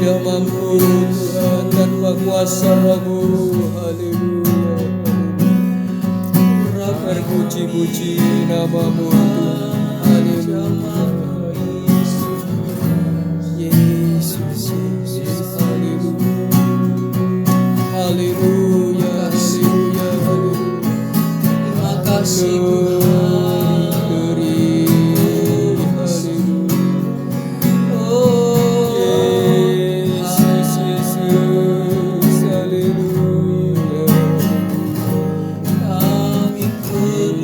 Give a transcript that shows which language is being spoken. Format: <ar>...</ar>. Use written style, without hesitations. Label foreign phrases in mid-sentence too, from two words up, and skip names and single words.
<id>mampu Tuhan, tanpa kuasa Roh-Mu. Haleluya. Terpuji-puji nama-Mu Tuhan. Haleluya. Yesus, Yesus. Haleluya. Haleluya. Haleluya. Haleluya. Terima kasih Tuhan. Beri. Haleluya. Oh, Yesus, Yesus. Haleluya. kami perlu</id>